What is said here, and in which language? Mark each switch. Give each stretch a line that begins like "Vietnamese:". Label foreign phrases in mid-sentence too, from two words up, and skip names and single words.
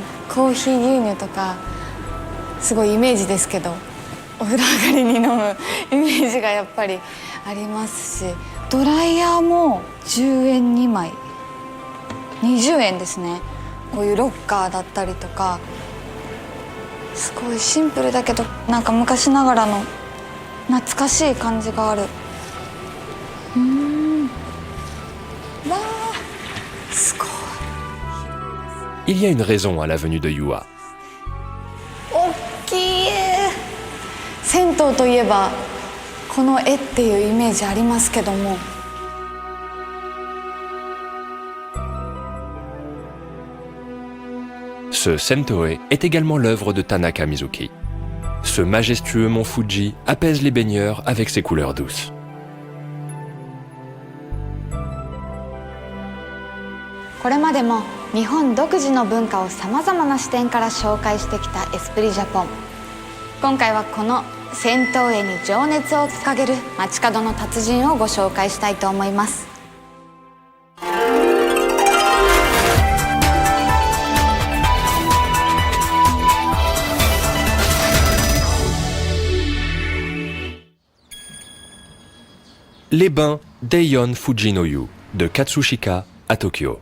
Japanese: コーヒー牛乳とかすごいイメージですけど、お風呂上がりに飲むイメージがやっぱりありますし、ドライヤーも10円2枚、20円ですね。こういうロッカーだったりとか、すごいシンプルだけどなんか昔ながらの懐かしい感じがある。わー、すごい。
French: Il y a une raison à la venue de Yua.
Japanese: 大きい。銭湯といえばこの絵っていうイメージありますけども、
French: Ce Sentoe est également l'œuvre de Tanaka Mizuki. Ce majestueux mont Fuji apaise les baigneurs avec ses couleurs douces.
Japanese: これまでも日本独自の文化をさまざまな視点から紹介してきたエスプリジャポン。今回はこの銭湯絵に情熱を掲げる街角の達人をご紹介したいと思います。
French: Les bains Deion Fujinoyu de Katsushika à Tokyo.